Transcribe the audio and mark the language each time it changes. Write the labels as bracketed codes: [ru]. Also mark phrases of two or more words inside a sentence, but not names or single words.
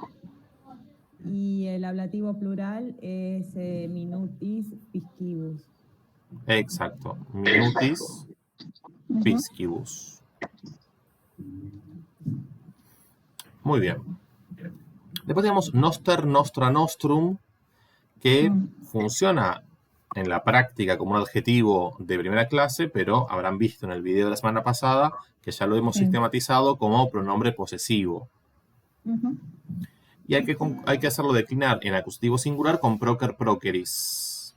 [es] y el ablativo plural es [la] minutis piscibus. Exacto. Minutis piscibus. [es] Muy bien. Después tenemos [la] noster, nostra, nostrum, [es] que funciona en la práctica como un adjetivo de primera clase, pero habrán visto en el video de la semana pasada que ya lo hemos sistematizado como pronombre posesivo. Ujú. Y hay que hacerlo declinar en acusativo singular con [la] procer, proceris.